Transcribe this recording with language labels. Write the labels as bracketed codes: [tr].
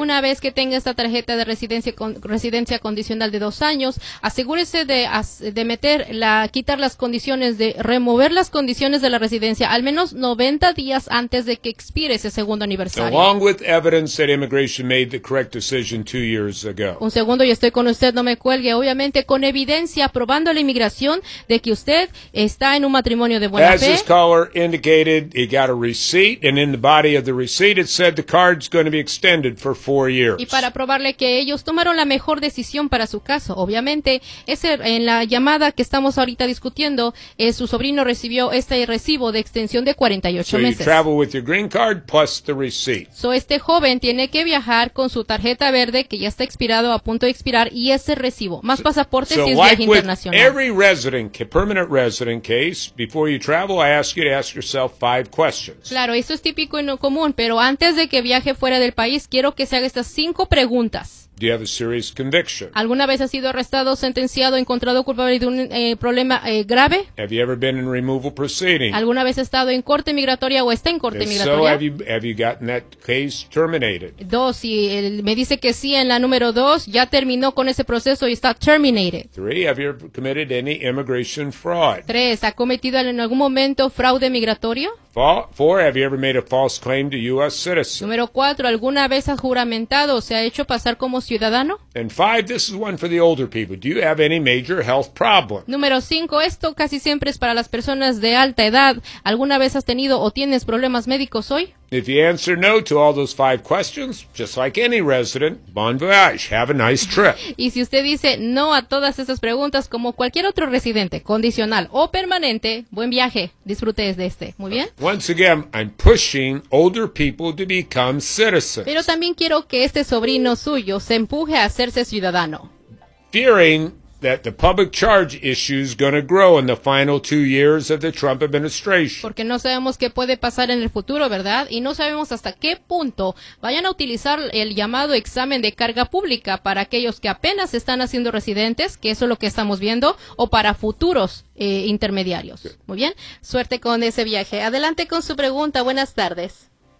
[es] Una vez que tenga esta tarjeta de residencia condicional de 2 años, asegúrese de meter la quitar las condiciones de remover las condiciones de la residencia al menos 90 días antes de que expire ese segundo aniversario. [en] Along with evidence that immigration made the correct decision 2 years ago. [es] Un segundo, y estoy con usted, no me cuelgue. Obviamente con evidencia probando la inmigración de que usted está en un matrimonio de buena fe. [en] As this caller indicated, he got a receipt, and in the body of the receipt it said the card's going to be extended for 4 years. [es] Y para probarle que ellos tomaron la mejor decisión para su caso, obviamente, en la llamada que estamos ahorita discutiendo diciendo, su sobrino recibió este recibo de extensión de 48 meses. [en] So you travel with your green card plus the receipt. [es] So este joven tiene que viajar con su tarjeta verde que ya está expirado, a punto de expirar, y ese recibo, más pasaportes si es viaje internacional. [en] Every resident, permanent resident case, before you travel, I ask you to ask yourself 5 questions. [es] Claro, eso es típico y no común, pero antes de que viaje fuera del país, quiero que se haga estas 5 preguntas. [en] Do you have a serious conviction? [es] ¿Alguna vez has sido arrestado, sentenciado, encontrado culpable de un problema grave? [en] Have you ever been in removal proceeding? [es] ¿Alguna vez has estado en corte migratoria o está en corte migratoria? [en] If so, have you gotten that case terminated? [es] 2, si me dice que sí en la número 2, ya terminó con ese proceso y está terminated. [en] 3, have you committed any immigration fraud? [es] 3, ¿ha cometido en algún momento fraude migratorio? [en] 4, have you ever made a false claim to U.S. citizen? [es] Número 4, ¿alguna vez has juramentado o se ha hecho pasar como ciudadano? [en] And 5, this is one for the older people. Do you have any major health problem? [es] Número 5, esto casi siempre es para las personas de alta edad. ¿Alguna vez has tenido o tienes problemas médicos hoy? [en] If you answer no to all those 5 questions, just like any resident, bon voyage, have a nice trip. [es] Y si usted dice no a todas esas preguntas, como cualquier otro residente, condicional o permanente, buen viaje, disfrute de este. ¿Muy bien? [en] Once again, I'm pushing older people to become citizens. [es] Pero también quiero que este sobrino suyo se empuje a hacerse ciudadano. [en] Fearing that the public charge issue is going to grow in the final 2 years of the Trump administration. [es] Porque no sabemos qué puede pasar en el futuro, ¿verdad? Y no sabemos hasta qué punto vayan a utilizar el llamado examen de carga pública para aquellos que apenas están haciendo residentes, que eso es lo que estamos viendo, o para futuros intermediarios. Sí. Muy bien. Suerte con ese viaje. Adelante con su pregunta. Buenas tardes.